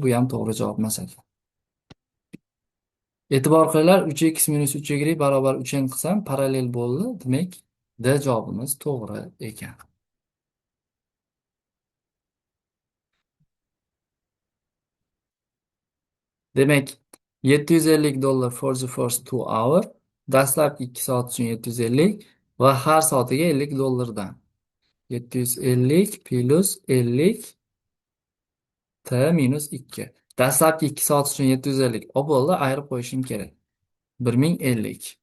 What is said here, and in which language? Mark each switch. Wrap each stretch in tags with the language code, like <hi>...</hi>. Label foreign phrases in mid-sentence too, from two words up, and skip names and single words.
<uz>Bu ham to'g'ri javob emas ekan. E'tibor qilinglar, 3x minus 3y barobar 3n qilsam parallel bo'ldi. Demak, D javobimiz to'g'ri ekan.</uz> <en>Demak, $750 for the first 2 hour.</en> <uz>Dastlabki 2 soat uchun 750 va har soatiga $50 dan. 750 plus 50 t minus 2. Dastlabki 2 soat uchun 750 bo'ldi, ayirib qo'yishim kerak. 1050.</uz>